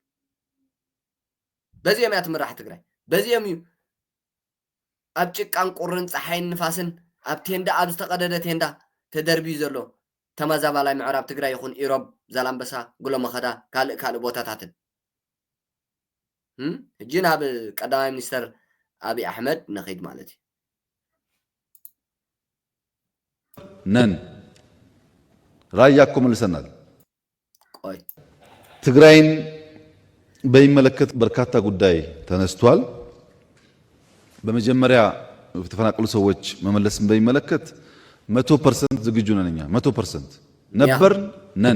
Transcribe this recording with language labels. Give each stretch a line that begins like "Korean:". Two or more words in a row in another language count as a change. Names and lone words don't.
Tigrinya: በዚኦም እያ ትምራሕ ትግራይ በዚኦም እዩ ኣብ ጭቃን ቁርን ፀሓይን ንፋስን ኣብ ቴንዳ ኣብ ዝተቀደደ ቴንዳ ተደርቢዩ ዘሎ ተመዛባላይ ምዕራብ ትግራይ ይኹን ኢሮብ ዛላምበሳ ጉሎ መኸዳ ካልእ ቦታታትን ሕጂ ናብ ቀዳማይ ሚኒስተር አብይ አሕመድ ነኺድ ማለት እዩ
Amharic: ነን ራያ እኮ መልሰናል ቆይ ትግራይን በሚመለከት በርካታ ጉዳይ ተነስቷል በመጀመሪያ የተፈናቀሉ ሰዎች መመለስን በሚመለከት 100% ዝግጁ ነን እኛ 100% ነበር ነን